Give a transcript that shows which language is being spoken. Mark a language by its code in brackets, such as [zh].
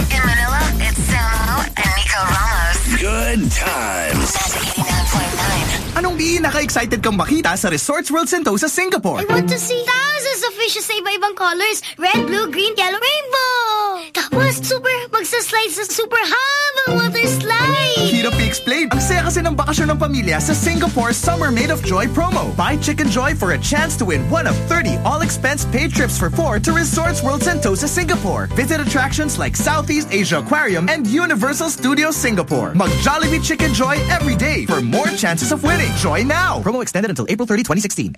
[en] In Manila, it's Samo and Nico Ramos. Good times. [tl] Anong pinaka-excited kang makita sa Resorts World Sentosa, Singapore? [en] I want to see thousands of fishes [tl] sa iba-ibang [en] colors. Red, blue, green, yellow, rainbow! [tl] Mas super, magsaslide sa super habang water slide. Hirap i-explain. Ang saya kasi ng bakasyon ng pamilya sa Singapore Summer Made of Joy promo. [en] Buy Chicken Joy for a chance to win one of 30 all-expense-paid trips for four to Resorts World Sentosa, Singapore. Visit attractions like Southeast Asia Aquarium and Universal Studios Singapore. [tl] Mag-Jollibee Chicken Joy every day for more chances of winning. [en] Joy now! Promo extended until April 30, 2016.